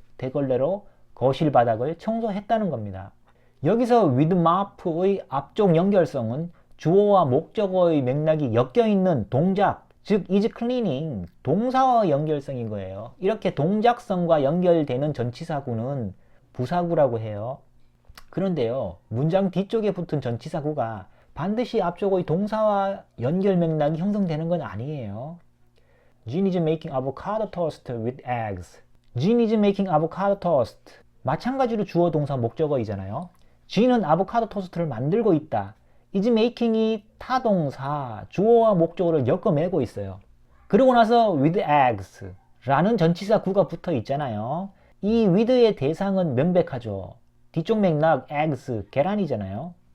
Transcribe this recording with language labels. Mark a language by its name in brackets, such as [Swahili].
[Korean] 대걸레로 거실 바닥을 청소했다는 겁니다. 여기서 [English] with mop [Korean] 의 앞쪽 연결성은 주어와 목적어의 맥락이 엮여있는 동작, 즉 [English] is cleaning, [Korean] 동사와 연결성인 거예요. 이렇게 동작성과 연결되는 전치사구는 부사구라고 해요. 그런데요, 문장 뒤쪽에 붙은 전치사구가 반드시 앞쪽의 동사와 연결 맥락이 형성되는 건 아니에요. [English] Jean is making avocado toast with eggs. Jean is making avocado toast. [Korean] 마찬가지로 주어 동사 목적어이잖아요. Jean은 아보카도 토스트를 만들고 있다. [English] is making [Korean] 이 타동사, 주어와 목적어를 엮어매고 있어요. 그러고 나서 [English] with eggs [Korean] 라는 전치사 구가 붙어 있잖아요. 이 with의 대상은 명백하죠. 뒤쪽 맥락 eggs, 계란이잖아요.